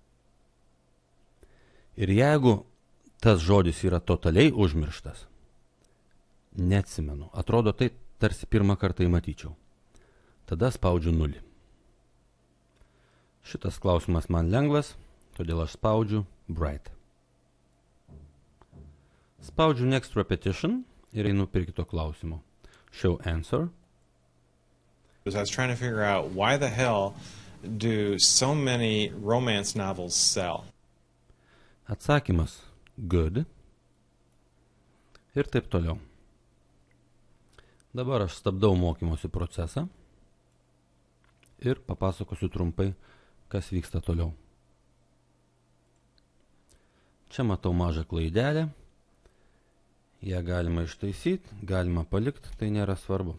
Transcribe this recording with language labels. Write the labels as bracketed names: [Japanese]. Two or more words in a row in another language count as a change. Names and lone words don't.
[Lithuanian] Ir jeigu tas žodis yra totaliai užmirštas, neatsimenu, atrodo tai tarsi pirmą kartą įmatyčiau, tada spaudžiu 0. Šitas klausimas man lengvas, todėl aš spaudžiu Bright. Spaudžiu [English] Next Repetition [Lithuanian] ir einu prie kito klausimo. [English] Show Answer. I was trying to figure out why the hell do so many romance novels sell. [Lithuanian] Atsakymas Good. Ir taip toliau. Dabar aš stabdau mokymosi procesą ir papasakosiu trumpai, kas vyksta toliau. Čia matau mažą klaidelę. Ją galima ištaisyti, galima palikti, tai nėra svarbu.